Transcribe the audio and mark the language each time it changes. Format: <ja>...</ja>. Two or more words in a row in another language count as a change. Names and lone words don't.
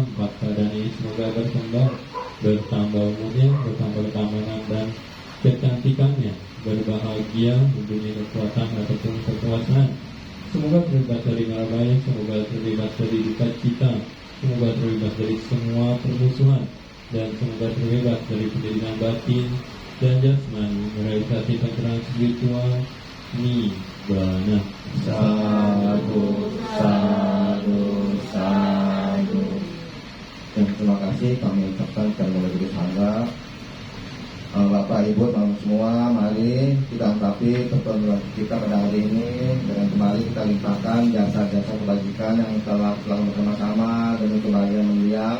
<id>Empat keadaan ini semoga berkembang, bertambah umurnya, bertambah ketamanan dan kecantikannya, berbahagia, mempunyai kekuatan ataupun kekuasaan. Semoga terbebas dari mara bahaya, semoga terbebas dari duka cita, semoga terbebas dari semua permusuhan, dan semoga terbebas dari penderitaan batin dan jasmani, merealisasi pencerahan spiritual nibbana.</id> <pi>Sadu, sadu, sadu.</pi> <id>Dan terima kasih kami ucapkan kepada Majelis Sangga. Bapak Ibu teman semua, mari kita angkapi pertemuan kita pada hari ini dengan kembali kita limpahkan jasa-jasa kebajikan yang telah bersama-sama demi kebahagiaan mendiang.</id>